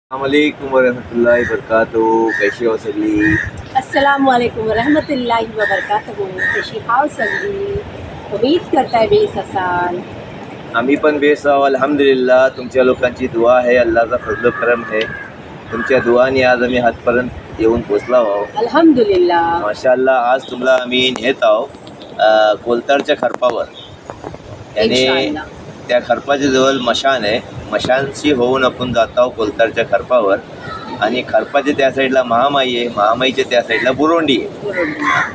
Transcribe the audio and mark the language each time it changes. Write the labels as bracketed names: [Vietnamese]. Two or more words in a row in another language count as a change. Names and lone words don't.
[Arabic] السلام عليكم ورحمة الله وبركاته. [Marathi] कैशी हो सगळी? [Arabic] السلام عليكم ورحمة الله وبركاته. [Marathi] कशी हाव सगळी? उम्मीद करताय बेस असाल। आम्ही पण बेस आहोत अल्हम्दुलिल्लाह। तुमच्या लोकांची दुआ आहे, अल्लाहचा [Hindi] फजल करम है। [Marathi] तुमच्या दुआने आज आम्ही हातपर्यंत येऊन पोचलो आहोत अल्हम्दुलिल्लाह माशाअल्लाह। आज तुम्हाला आम्ही नेत आहोत कोलतारच्या खरपावर, याने इंशाअल्लाह। त्या खरपाच्या जवळ मशान आहे, मशानशी होऊन आपण जात आहोत कोलतारच्या खरपावर। आणि खरपाच्या त्या साईडला महामाई आहे, महामाईच्या त्या साईडला बुरोंडी आहे।